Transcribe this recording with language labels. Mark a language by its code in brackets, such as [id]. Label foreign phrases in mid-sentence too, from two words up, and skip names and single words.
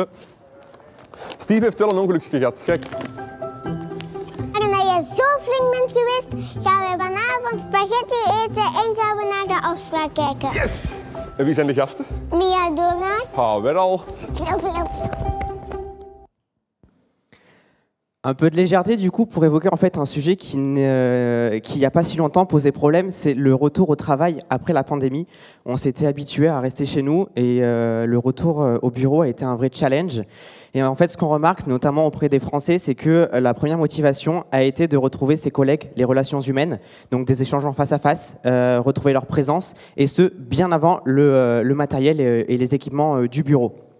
[nl] Steve heeft wel een ongelukje gehad. Kijk. En omdat jij zo flink bent geweest, gaan we vanavond spaghetti eten en gaan we naar de afspraak kijken. Yes! En wie zijn de gasten? Mia Doornaar. Ah, weer al. Knop, knop, knop. [fr] Un peu de légèreté du coup pour évoquer en fait un sujet qui il n'y a pas si longtemps posait problème, c'est le retour au travail après la pandémie. On s'était habitué à rester chez nous et le retour au bureau a été un vrai challenge. Et en fait, ce qu'on remarque, notamment auprès des Français, c'est que la première motivation a été de retrouver ses collègues, les relations humaines, donc des échanges en face à face, retrouver leur présence, et ce, bien avant le matériel et les équipements du bureau.